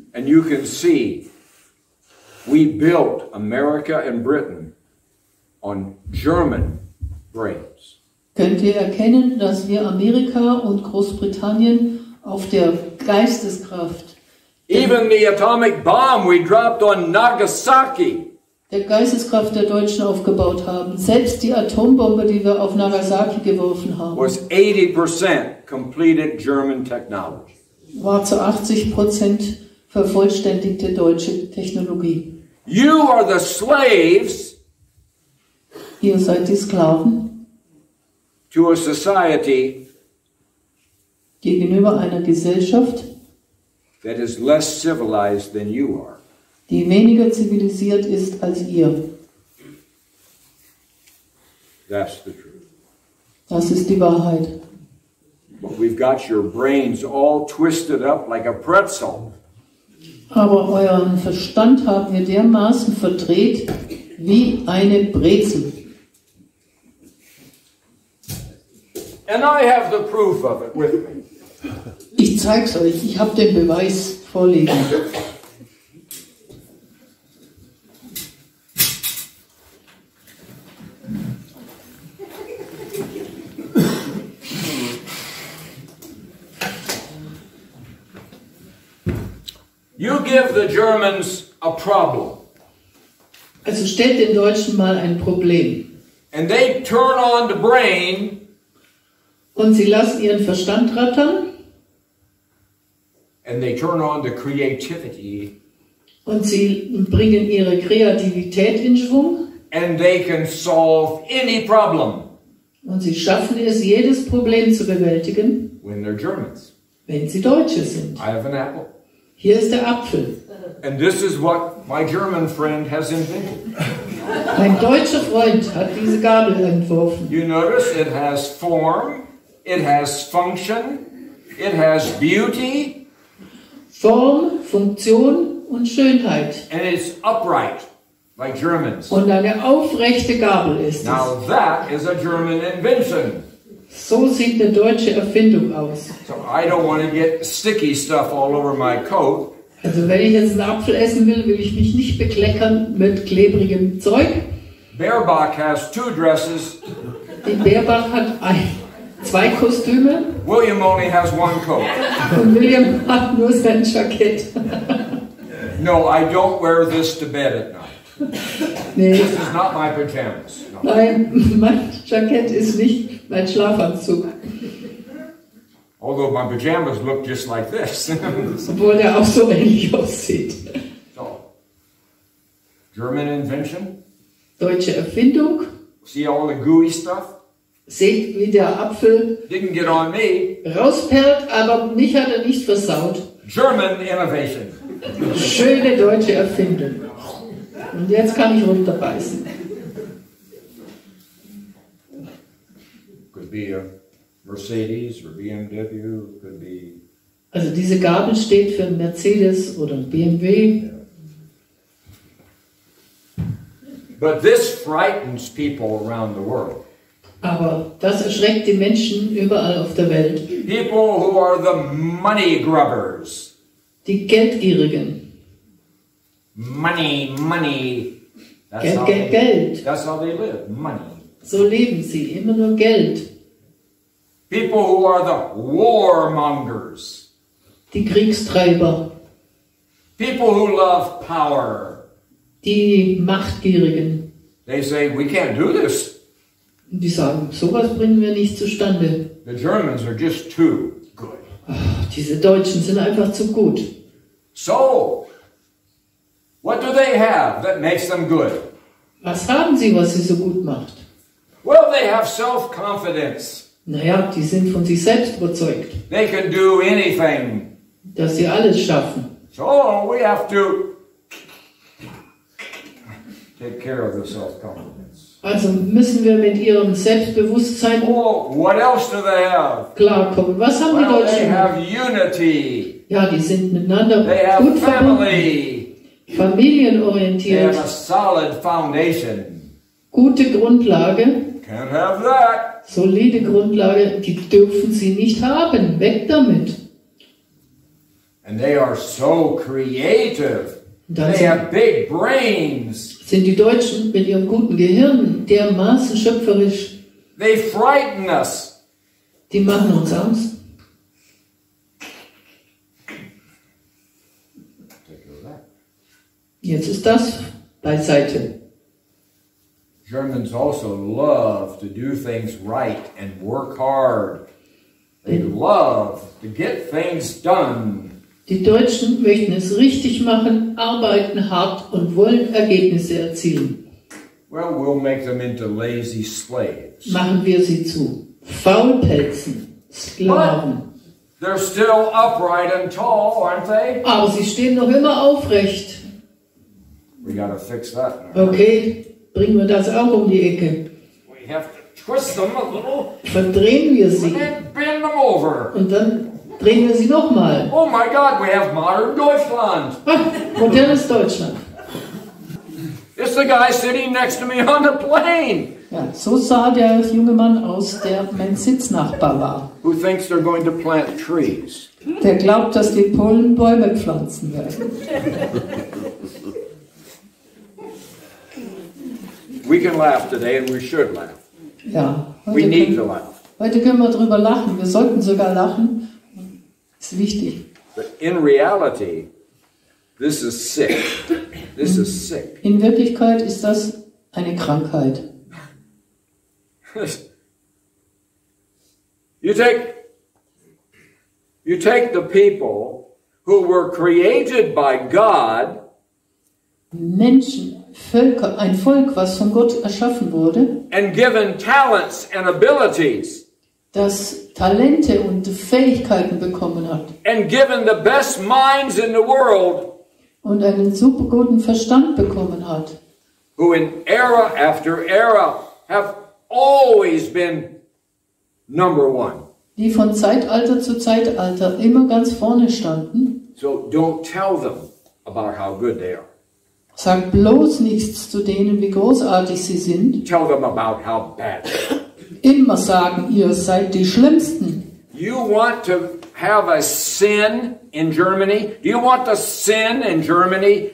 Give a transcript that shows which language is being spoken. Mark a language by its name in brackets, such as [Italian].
[English] and you can see we built America and Britain on German brains. [German] Könnt ihr erkennen, dass wir Amerika und Großbritannien auf der Geisteskraft, [English] even the atomic bomb we dropped on Nagasaki, [German] der Geisteskraft der Deutschen aufgebaut haben. Selbst die Atombombe, die wir auf Nagasaki geworfen haben, [English] was 80% completed German technology. [German] War zu 80% vervollständigte deutsche Technologie. [English] You are the slaves [German] Ihr seid die Sklaven [English] to a society [German] gegenüber einer Gesellschaft, [English] that is less civilized than you are. [German] Die weniger zivilisiert ist als ihr. [English] That's the truth. [German] Das ist die Wahrheit. [English] But we've got your brains all twisted up like a pretzel. [German] Aber euren Verstand haben wir dermaßen verdreht wie eine Brezel. [English] And I have the proof of it with me. [German] Ich zeig's euch, ich habe den Beweis vorliegen. [English] You give the Germans a problem. [German] Also stellt den Deutschen mal ein Problem. [English] And they turn on the brain. [German] Und sie lassen ihren Verstand rattern. [English] And they turn on the creativity. [German] Und sie bringen ihre Kreativität in Schwung. [English] And they can solve any problem. [German] Und sie schaffen es, jedes Problem zu bewältigen. [English] When they're Germans. [German] Wenn sie Deutsche sind. [English] I have an apple. [German] Hier ist der Apfel. [English] And this is what my German friend has invented. [German] Mein deutscher Freund hat diese Gabel entworfen. [English] You notice it has form, it has function, it has beauty. [German] Form, Funktion und Schönheit. [English] And it's upright, like Germans. [German] Und eine aufrechte Gabel ist es. [English] Now that is a German invention. [German] So sieht eine deutsche Erfindung aus. [English] So I don't want to get sticky stuff all over my coat. [German] Also wenn ich jetzt einen Apfel essen will, will ich mich nicht bekleckern mit klebrigem Zeug. [English] Baerbock has 2 dresses. [German] Die Baerbock hat zwei Kostüme. [English] William only has 1 coat. [German] Und William hat nur sein Jackett. [English] No, I don't wear this to bed at night. [German] Nee. [English] This is not my pajamas. No. [German] Nein, mein Jackett ist nicht mein Schlafanzug. [English] Although my pajamas look just like this. [German] Obwohl der auch so ähnlich aussieht. [English] So, German invention. [German] Deutsche Erfindung. [English] See all the gooey stuff? [German] Seht, wie der Apfel [English] Didn't get on me. [German] rausperlt, aber mich hat er nicht versaut. [English] German innovation. [German] Schöne deutsche Erfindung. Und jetzt kann ich runterbeißen. [English] Could be a Mercedes or BMW, could be. [German] Also diese Gabel steht für einen Mercedes oder einen BMW. [English] But this frightens people around the world. [German] Aber das erschreckt die Menschen überall auf der Welt. [English] People who are the money grubbers. [German] Die Geldgierigen. [English] Money, money. That's [German] Geld, [English] how [German] Geld, Geld. [English] That's how they live, money. [German] So leben sie, immer nur Geld. [English] People who are the warmongers. [German] Die Kriegstreiber. [English] People who love power. [German] Die Machtgierigen. [English] They say, we can't do this. [German] Und die sagen, sowas bringen wir nicht zustande. [English] The Germans are just too good. [German] Ach, diese Deutschen sind einfach zu gut. [English] So, what do they have that makes them good? [German] Was haben sie, was sie so gut macht? [English] Well, they have self-confidence. [German] Naja, die sind von sich selbst überzeugt, [English] They can do anything. [German] dass sie alles schaffen. [English] So we have to take care of the self-confidence. [German] Also müssen wir mit ihrem Selbstbewusstsein [English] Oh, what else do they have? [German] klarkommen. Was haben die [English] Well, they [German] Deutschen? [English] have unity. [German] Ja, die sind miteinander [English] They have [German] gut verbunden, [English] family. They [German] familienorientiert, [English] have a solid foundation. [German] gute Grundlage, [English] Can't have that. [German] solide Grundlage, die dürfen sie nicht haben. Weg damit. [English] And they are so creative. [German] Dann [English] They have big brains. [German] sind die Deutschen mit ihrem guten Gehirn dermaßen schöpferisch, [English] They frighten us. [German] die machen uns Angst. [English] Take care of that. [German] Jetzt ist das beiseite. [English] Germans also love to do things right and work hard. They love to get things done. [German] Die Deutschen möchten es richtig machen, arbeiten hart und wollen Ergebnisse erzielen. [English] Well, we'll make them into lazy slaves. [German] Machen wir sie zu Faulpelzen, Sklaven. [English] They're still upright and tall, aren't they? [German] Aber sie stehen noch immer aufrecht. [English] We gotta fix that now. [German] Okay, bringen wir das auch um die Ecke. [English] We have to twist them a little [German] Verdrehen wir sie. [English] and then bend them over. [German] Und dann drehen wir sie nochmal. [English] Oh my God, we have modern Deutschland. [German] Modernes Deutschland. [English] It's the guy sitting next to me on the plane [German] Ja, so sah der junge Mann aus, der mein Sitznachbar war. [English] who thinks they're going to plant trees. [German] Der glaubt, dass die Polen Bäume pflanzen werden. [English] We can laugh today and we should laugh. [German] Ja, [English] We need to laugh. [German] heute können wir drüber lachen. Wir sollten sogar lachen. Ist wichtig. [English] But in reality, this is sick. This is sick. [German] In Wirklichkeit ist das eine Krankheit. [English] You take the people who were created by God [German] Menschen, Völker, ein Volk, was von Gott erschaffen wurde, and given talents and abilities das Talente und Fähigkeiten bekommen hat and given the best minds in the world, und einen super guten Verstand bekommen hat, who in era after era have always been number one. die von Zeitalter zu Zeitalter immer ganz vorne standen. So don't tell them about how good they are. Sag bloß nichts zu denen, wie großartig sie sind. Tell them about how bad they are. Immer sagen, ihr seid die Schlimmsten. [English] You want to have a sin in Germany? Do you want the sin in Germany?